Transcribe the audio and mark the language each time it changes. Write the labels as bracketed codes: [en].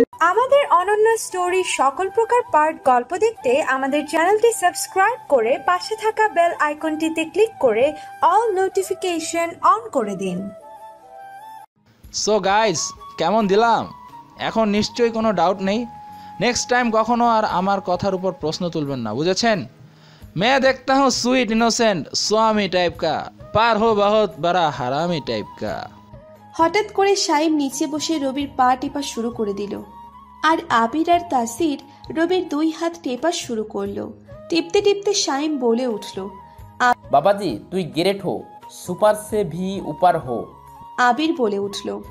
[bn] আমাদের অনন্য স্টোরি সকল প্রকার পার্ট গল্প দেখতে আমাদের চ্যানেলটি সাবস্ক্রাইব করে পাশে থাকা বেল আইকনটিতে ক্লিক করে অল নোটিফিকেশন অন করে দিন। সো গাইস, কেমন দিলাম? এখন নিশ্চয়ই কোনো ডাউট নেই। নেক্সট টাইম কখনো আর আমার কথার উপর প্রশ্ন তুলবেন না, বুঝেছেন? [hi] मैं देखता हूँ स्वीट इनोसेंट स्वामी टाइप का, पार हो बहुत बड़ा हरामी टाइप का। [bn] হঠাৎ করে শাইম নিচে বসে রবির পা টেপা শুরু করে দিল, আর আবির আর তাসির রবির দুই হাত টেপা শুরু করলো। টিপতে টিপতে শাইম বলে উঠল, [hi] বাবাজি তুই গ্রেট হো, সুপার সে ভি উপার হো। [bn] আবির বলে উঠল,